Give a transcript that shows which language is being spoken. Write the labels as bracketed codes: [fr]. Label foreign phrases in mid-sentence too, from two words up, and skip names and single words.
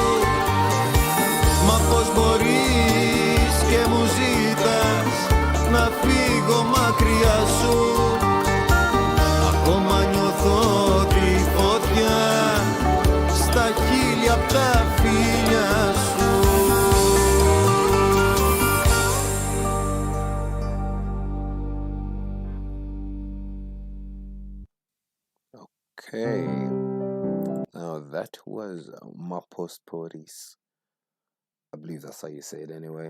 [el] Μα πως μπορείς και μου ζήτας να φύγω μακριά σου? Ακόμα νιώθω τη φωτιά στα χείλη απ' τα φιλιά σου. [en] Okay, now that was Mapos Poris. I believe that's how you say it anyway.